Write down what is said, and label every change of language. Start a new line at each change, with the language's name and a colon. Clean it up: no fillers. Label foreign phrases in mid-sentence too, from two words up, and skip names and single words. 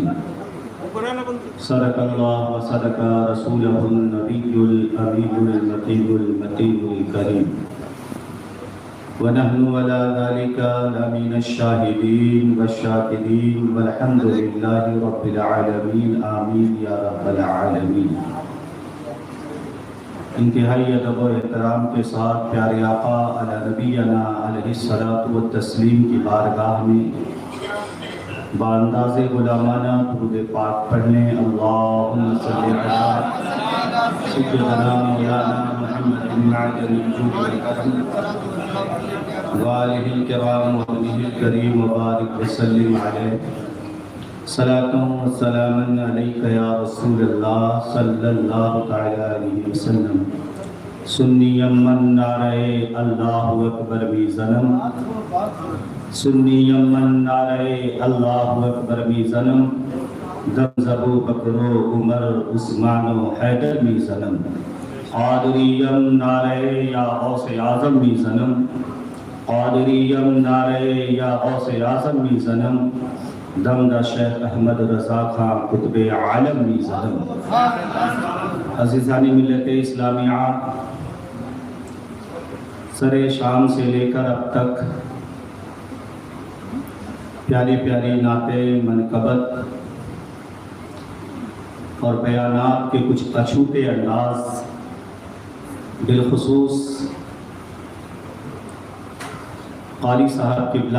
Arabic: صدق الله وصدق رسوله النبي الأمين المتين الكريم، ونحن على ذلك لمن الشاهدين والشاكرين، والحمد لله رب العالمين. آمين یا رب العالمین.
Urdu: انتہائی ادب و احترام کے ساتھ پیارے آقا
Arabic: علی نبینا علیہ الصلاۃ والتسلیم
Urdu: کی بارگاہ میں بانداز غلامانہ درود پاک پڑھنے.
Arabic: اللہم صلی علی سیدنا مولانا محمد بن معدن الجود والکرم وآلہ الکرام وابنہ الکریم وبارک وسلم علیہ. صلاۃ و سلام علیک یا رسول اللہ صلی اللہ تعالی علیہ وسلم.
Persian: سنی من نعرہ
Arabic: اللہ اکبر
Persian: می زنم، سنی من نعرہ
Arabic: اللہ اکبر
Persian: می زنم، دم زبو بکرو عمر عثمان و حیدر می زنم. قادریم نعرہ یا غوث اعظم می زنم، قادریم نعرہ یا غوث اعظم می زنم، دم دا شیخ احمد رضا خان قطب عالم می زنم.
Urdu: عزیزان ملت اسلامیہ، سر شام سے لے کر اب تک پیاری پیاری نعتیں، منقبت اور بیانات کے کچھ اچھوتے انداز، بالخصوص قاری صاحب قبلہ